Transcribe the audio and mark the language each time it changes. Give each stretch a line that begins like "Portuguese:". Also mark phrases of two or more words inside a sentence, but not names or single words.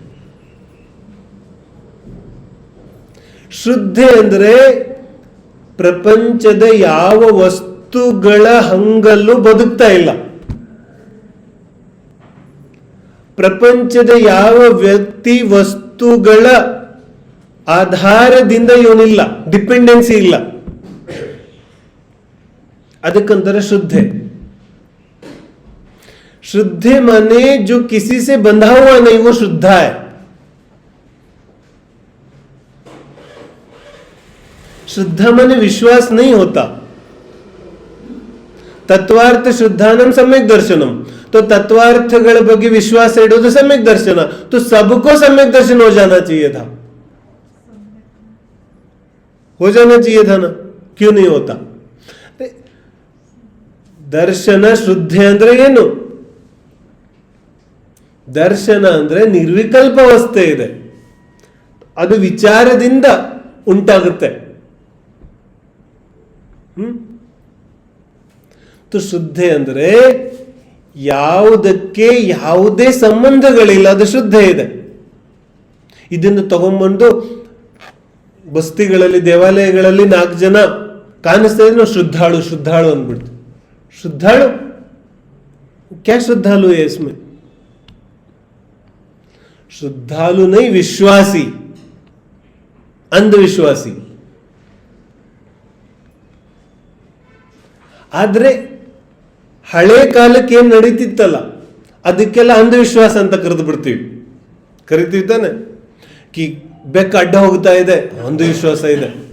Kannada: ಶುದ್ಧೆ ಅಂದ್ರೆ ಪ್ರಪಂಚದ ಯಾವ ವಸ್ತುಗಳ ಹಂಗಲ್ಲೂ ಬದುಕ್ತಾ ಇಲ್ಲ. ಪ್ರಪಂಚದ ಯಾವ ವ್ಯಕ್ತಿ ವಸ್ತುಗಳ ಆಧಾರದಿಂದ ಇವನಿಲ್ಲ, ಡಿಪೆಂಡೆನ್ಸಿ ಇಲ್ಲ. ಅದಕ್ಕಂತಾರೆ शुद्धे.
Hindi: शुद्धे माने जो किसी से बंधा हुआ नहीं, वो शुद्ध है. शुद्ध माने विश्वास नहीं होता.
Sanskrit: तत्वार्थ शुद्धानम सम्यक दर्शनम.
Kannada: तो तत्वार्थಗಳ ಬಗ್ಗೆ ವಿಶ್ವಾಸ ಇಡೋದು
Sanskrit: सम्यक दर्शन.
Hindi: तो सबको सम्यक दर्शन हो जाना चाहिए था. हो जाना चाहिए था ना. क्यों नहीं होता?
Kannada: ದರ್ಶನ ಶ್ರದ್ಧೆ ಅಂದ್ರೆ ಏನು? ದರ್ಶನ ಅಂದ್ರೆ ನಿರ್ವಿಕಲ್ಪ ಅವಸ್ಥೆ ಇದೆ, ಅದು ವಿಚಾರದಿಂದ ಉಂಟಾಗುತ್ತೆ. ಶುದ್ಧೆ ಅಂದ್ರೆ ಯಾವುದಕ್ಕೆ ಯಾವುದೇ ಸಂಬಂಧಗಳಿಲ್ಲ, ಅದು ಶುದ್ಧೆ ಇದೆ. ಇದನ್ನು ತಗೊಂಡ್ಬಂದು ಬಸ್ತಿಗಳಲ್ಲಿ ದೇವಾಲಯಗಳಲ್ಲಿ 4 ಜನ ಕಾಣಿಸ್ತಾ ಇದ್ರೆ ನಾವು ಶ್ರದ್ಧಾಳು ಶ್ರದ್ಧಾಳು ಅಂದ್ಬಿಡ್ತೀವಿ.
Hindi: श्रद्धालु क्या? श्रद्धालु है इसमें? श्रद्धालु नहीं, विश्वासी, अंधविश्वासी.
Kannada: ಆದ್ರೆ ಹಳೆ ಕಾಲಕ್ಕೆ ಏನ್ ನಡೀತಿತ್ತಲ್ಲ ಅದಕ್ಕೆಲ್ಲ ಅಂಧವಿಶ್ವಾಸ ಅಂತ ಕರಿತೀವಿ ತಾನೆ. ಕಿ ಬೆಕ್ಕ ಅಡ್ಡ ಹೋಗ್ತಾ ಇದೆ, ಅಂಧವಿಶ್ವಾಸ ಇದೆ.